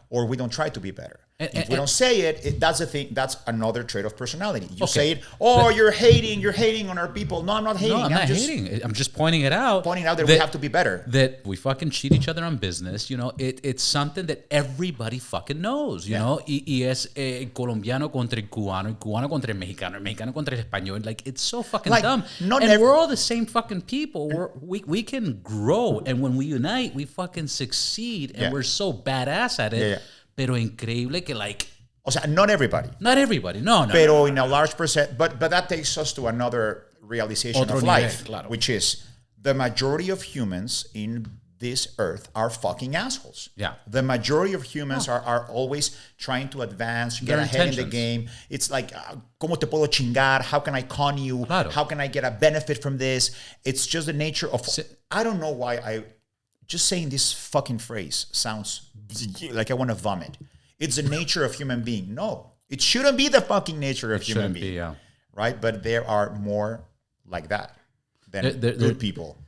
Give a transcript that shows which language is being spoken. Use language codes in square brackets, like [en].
[en] Or we don't try to be better. If we don't say it, that's the thing. That's another trait of personality. You say it. Oh, you're hating on our people. No, I'm not hating. No, I'm not hating. I'm just pointing it out. Pointing out that we have to be better. That we fucking cheat each other on business. It's something that everybody fucking knows. You know, [es] y es colombiano contra el cubano contra el mexicano contra el español. [en] Like, it's so fucking dumb. We're all the same fucking people. We can grow, and when we unite, we fucking succeed, and we're so badass at it. [es] Pero increíble que [en] like. [es] O sea, [en] not everybody. No. [es] Pero [en] in a large percent. But that takes us to another realization of life, which is the majority of humans in this earth are fucking assholes. Yeah. The majority of humans are always trying to advance, get ahead in the game. It's like, [es] ¿cómo te puedo chingar? [en] How can I con you? [es] Claro. [en] How can I get a benefit from this? It's just the nature of... I don't know why just saying this fucking phrase sounds like I want to vomit. It's the nature of human being. No, it shouldn't be the fucking nature of human being. Yeah. Right? But there are more like that than good people.